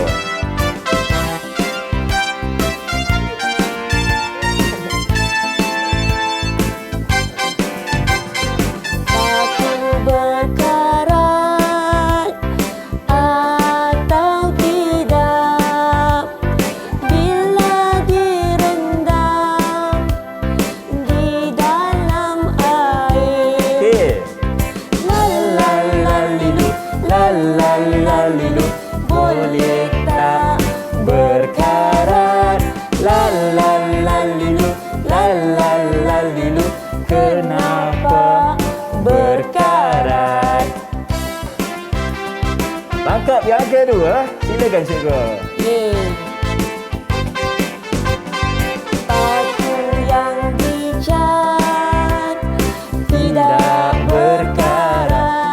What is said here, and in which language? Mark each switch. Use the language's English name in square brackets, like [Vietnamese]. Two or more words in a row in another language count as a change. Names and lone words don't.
[Malay] Paku berkarat atau tidak bila direndam di dalam air. Okey. La la la lilu, la la la lilu, boleh tak berkarat? La la la lilu, la la la lilu, kenapa berkarat? Tangkap yang kedua. Silakan cikgu. Paku yang dicat tidak berkarat.